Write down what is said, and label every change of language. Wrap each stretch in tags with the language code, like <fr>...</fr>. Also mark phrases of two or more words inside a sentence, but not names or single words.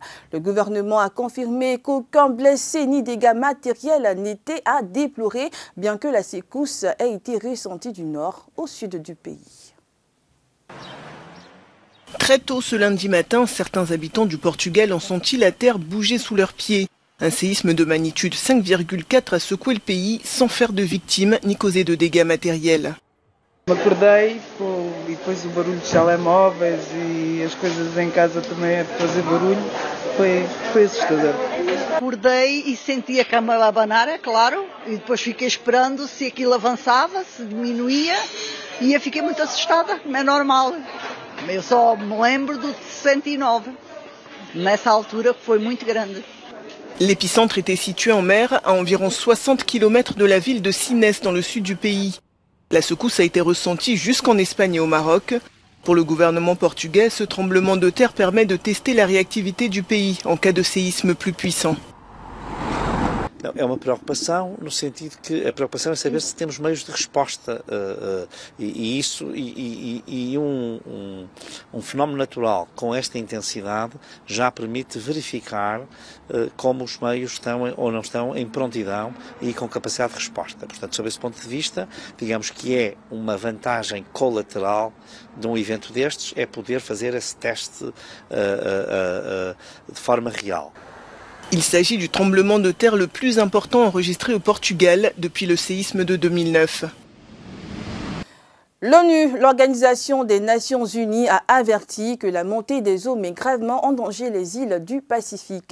<fr>Le gouvernement a confirmé qu'aucun blessé ni dégâts matériels n'étaient à déplorer, bien que la secousse ait été ressentie du nord au sud du pays. Très tôt ce lundi matin, certains habitants du Portugal ont senti la terre bouger sous leurs pieds. Un séisme de magnitude 5,4 a secoué le pays sans faire de victimes ni causer de dégâts matériels.</fr> <pt>Acordei e depois o barulho dos telemóveis e as coisas em casa também a fazer barulho, foi assustador. Acordei e senti a cama a abanar, é claro, e depois fiquei esperando se aquilo avançava, se diminuía, e eu fiquei muito assustada, não é normal. Eu só me lembro do 69, nessa altura foi muito grande.</pt> <fr>L'épicentre était situé en mer, à environ 60 km de la ville de Sines, dans le sud du pays. La secousse a été ressentie jusqu'en Espagne et au Maroc. Pour le gouvernement portugais, ce tremblement de terre permet de tester la réactivité du pays en cas de séisme plus puissant.</fr> <pt>É uma preocupação no sentido que a preocupação é saber se temos meios de resposta um fenómeno natural com esta intensidade já permite verificar como os meios estão ou não estão em prontidão e com capacidade de resposta. Portanto, sob esse ponto de vista, digamos que é uma vantagem colateral de um evento destes, é poder fazer esse teste de forma real.</pt> <fr>Il s'agit du tremblement de terre le plus important enregistré au Portugal depuis le séisme de 2009. L'ONU, l'Organisation des Nations Unies, a averti que la montée des eaux met gravement en danger les îles du Pacifique.</fr>